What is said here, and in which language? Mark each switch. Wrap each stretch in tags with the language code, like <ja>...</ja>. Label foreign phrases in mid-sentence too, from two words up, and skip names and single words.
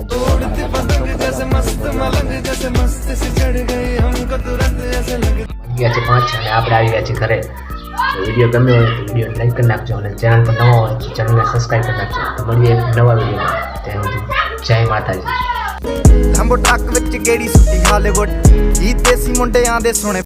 <gu>જો ગયા છે 5 અને આપણે આવી ગયા છીએ ઘરે. વિડીયો ગમ્યો હોય તો વિડીયો લાઈક કરી નાખજો અને ચેનલ પર નવા હોય તો ચેનલને સબસ્ક્રાઈબ કરી નાખજો. તો મળીએ નવા વિડીયોમાં. ત્યાં સુધી જય માતાજી.</gu> <pa>ਲੰਬੋ ਟੱਕ ਵਿੱਚ ਗੇੜੀ ਸੁੱਟੀ ਹਾਲੀਵੁੱਡ ਜੀ ਦੇਸੀ ਮੁੰਡਿਆਂ ਦੇ ਸੋਹਣੇ</pa>